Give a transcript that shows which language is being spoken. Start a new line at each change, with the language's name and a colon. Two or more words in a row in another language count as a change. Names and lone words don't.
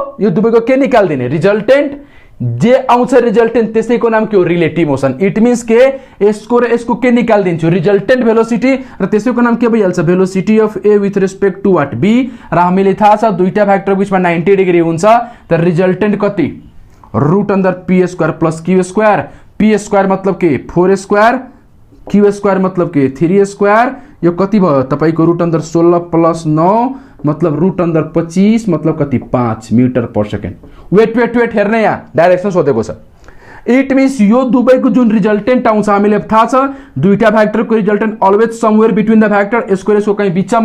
Nepali: यो दुवैको के निकाल्दिने, रिजल्टेन्ट, जे आउँछ रिजल्टेन्ट त्यसैको नाम के हो,
English: relative motion. it means
Nepali: के यसको र यसको के निकाल्दिन्छु,
English: resultant velocity,
Nepali: र त्यसैको नाम के भइहाल्छ,
English: velocity of A with respect to what, B.
Nepali: र हामीले थाहा छ दुईटा भ्याक्टर बिचमा 90 डिग्री हुन्छ, त रिजल्टेन्ट कति,
English: root under P square plus Q square. P square
Nepali: मतलब के 4 स्क्वायर,
English: Q square
Nepali: मतलब के 3 स्क्वायर। यो कति भयो तपाईको,
English: root under
Nepali: 16 प्लस 9 मतलब
English: root under
Nepali: 25 मतलब कति, 5
English: metre per second.
Nepali: वेट हेर्ने, यहाँ डाइरेक्सन सोधेको छ।
English: it means
Nepali: यो दुवैको जुन रिजल्टेन्ट आउँछ, हामीले थाहा छ दुईटा भ्याक्टरको रिजल्टेन्ट
English: always somewhere between the vector,
Nepali: यसको कहीँ बिचमा।